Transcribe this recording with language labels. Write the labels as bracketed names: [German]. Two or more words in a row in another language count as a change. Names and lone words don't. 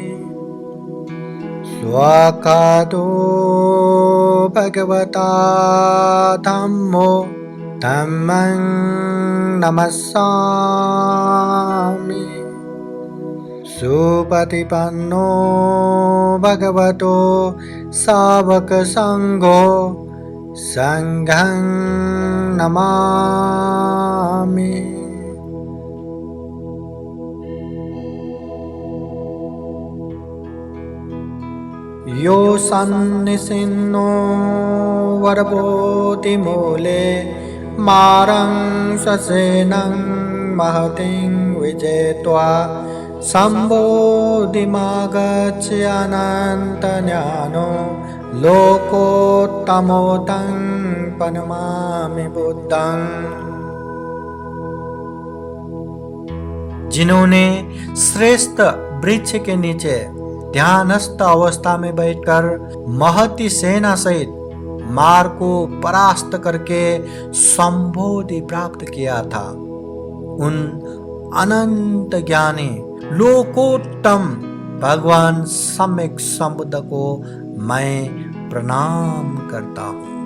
[Pali] स्वाकातो भगवता धम्मो धम्मं नमस्सामि। सुपतिपन्नो भगवतो सावकसङ्घो संघं नमामि। यो सन्निसिन्नो वरबोधिमूले मारं स्वसेनं महतिं विजेत्वा सम्बोधिमागच्छन्त्यनन्तज्ञानो लोकोत्तमोतं प्रणमामि बुद्धं। [Hindi] जिन्होंने श्रेष्ठ वृक्ष के नीचे ध्यानस्थ अवस्था में बैठकर महती सेना सहित मार को परास्त करके संबोधि प्राप्त किया था, उन अनंत ज्ञानी लोकोत्तम भगवान सम्यक संबुद्ध को मैं प्रणाम करता हूँ।